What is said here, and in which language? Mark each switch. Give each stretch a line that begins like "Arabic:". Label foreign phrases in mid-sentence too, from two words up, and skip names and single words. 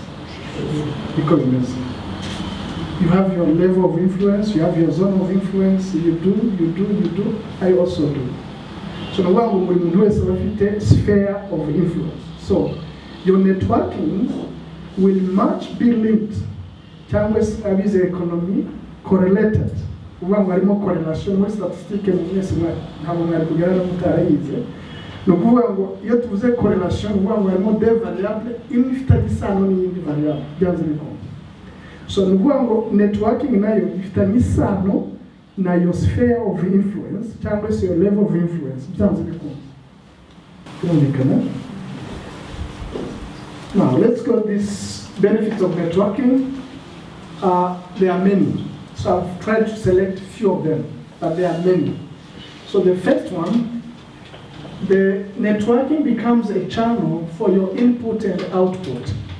English: Because you have your level of influence, you have your zone of influence, you do, I also do. So the one we will do is a sphere of influence. So your networking will much be linked. Chambers is the economy correlated.
Kinyarwanda: Uwa harimo correlation muri statistique mwese ntabwo mwari kugera no mutarayize. No kuvuga ngo iyo tuvuze correlation uwa harimo
French: deux variables
Kinyarwanda: imwe ifitanye isano n'iyindi variable byanze bikunze. So nukuvuga networking nayo ifitanye isano na
English: your sphere of influence
Kinyarwanda: cyangwa se
English: your level of influence
Kinyarwanda: byanze bikunze.
English: Now let's go these benefits of networking. There are many. So I've tried to select a few of them, but there are many. So the first one, the networking becomes a channel for your input and output.